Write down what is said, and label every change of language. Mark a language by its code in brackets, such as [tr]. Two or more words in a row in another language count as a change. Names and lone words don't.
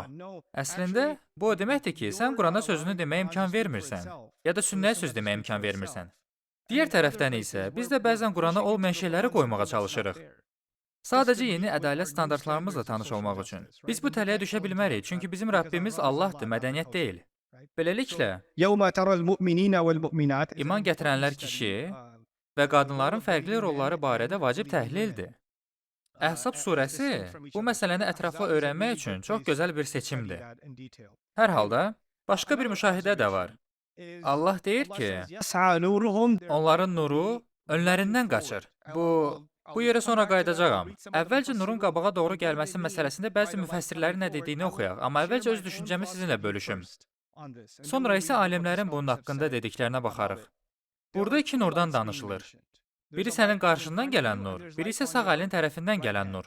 [az] Əslində, bu o deməkdir ki, sən Qurana sözünü deməyə imkan vermirsən, ya da sünnəyə söz deməyə imkan vermirsən. Digər tərəfdən isə, biz də bəzən Qurana olmayan şeyləri qoymağa çalışırıq. Sadəcə yeni ədalət standartlarımızla tanış olmaq üçün. Biz bu tələyə düşə bilmərik, çünki bizim Rəbbimiz Allahdır, mədəniyyət deyil. Beləliklə, [ar] يوم ترى المؤمنين والمؤمنات [az] iman gətirənlər kişi və qadınların fərqli rolları barədə vacib təhlildir. Əhzab surəsi bu məsələni ətraflı öyrənmək üçün çox gözəl bir seçimdir. Hər halda, başqa bir müşahidə də var. Allah deyir ki, [ar] يسعى نورهم [az] onların nuru önlərindən qaçır. Bu yerə sonra qayıdacağam. Əvvəlcə nurun qabağa doğru gəlməsi məsələsində bəzi müfəssirlərin nə dediyini oxuyaq, amma əvvəlcə öz düşüncəmi sizinlə bölüşüm. Sonra isə alimlərin bunun haqqında dediklərinə baxarıq. Burada iki nurdan danışılır. Biri sənin qarşından gələn nur, biri isə sağ əlin tərəfindən gələn nur.